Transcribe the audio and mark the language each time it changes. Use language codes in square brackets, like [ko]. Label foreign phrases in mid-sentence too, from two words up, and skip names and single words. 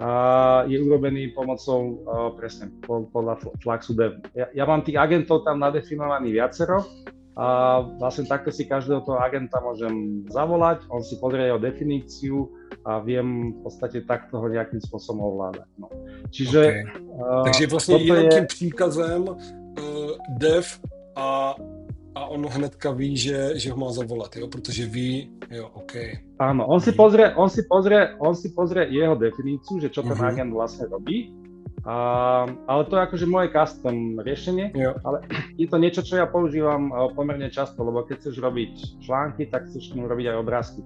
[sk] je urobený pomocou presne podľa Fluxu Dev. Ja mám tých agentov tam nadefinovaný viacero a vlastne takto si každého toho agenta môžem zavolať, on si pozrie jeho definíciu a viem v podstate takto ho nejakým spôsobom ovládať. No. Čiže... Okay. [cs] Takže vlastne jenom tím příkazem dev a on hnedka ví, že ho má zavolat, jo? Protože ví, jo, OK. [sk] Áno, on si pozrie jeho definíciu, že čo ten agent vlastne robí. Ale to je akože moje custom riešenie, ale je to niečo, čo ja používam pomerne často, lebo keď chceš robiť články, tak chceš k nemu robiť aj obrázky.